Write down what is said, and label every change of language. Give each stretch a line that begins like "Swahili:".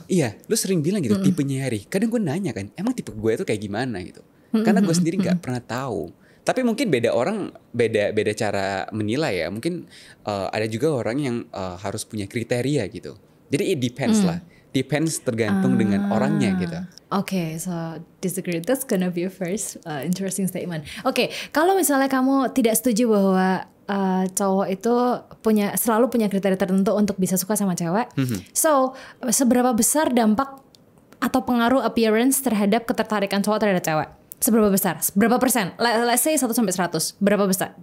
Indonesian: Iya, lu sering bilang gitu, tipenya Hari. Kadang gue nanya kan, emang tipe gue itu kayak gimana gitu. Karena gue sendiri nggak pernah tahu. Tapi mungkin beda orang, beda cara menilai ya. Mungkin ada juga orang yang harus punya kriteria gitu. Jadi
English: it depends
Indonesian: lah. Depends tergantung dengan orangnya gitu.
English: Oke, so disagree. That's gonna be a first interesting statement.
Indonesian: Oke, kalau misalnya kamu tidak setuju bahwa cowok itu selalu punya kriteria tertentu untuk bisa suka sama cewek. So, seberapa besar dampak atau pengaruh appearance terhadap ketertarikan cowok terhadap cewek? Seberapa besar? Berapa persen?
English: Let's say
Indonesian: 1 sampai 100. Berapa besar?